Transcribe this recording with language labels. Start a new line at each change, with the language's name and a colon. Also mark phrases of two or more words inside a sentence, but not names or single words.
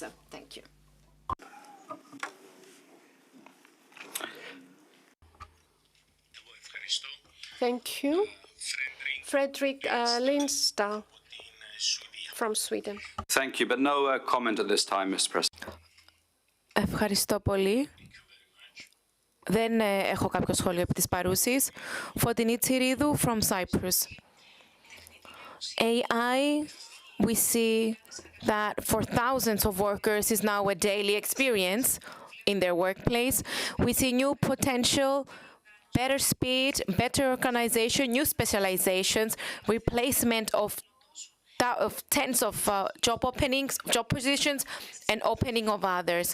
English: Thank you. Thank you. Fredrik Lindstad from Sweden. Thank you, but no comment at this time, Mr. President.
Greek: Ευχαριστώ πολύ. Δεν έχω κάποιο σχόλιο επί της παρούσης.
English: Φωτεινή Τσιρίδου from Cyprus. AI, we see that for thousands of workers is now a daily experience in their workplace. We see new potential, better speed, better organization, new specializations, replacement of tens of job openings, job positions, and opening of others.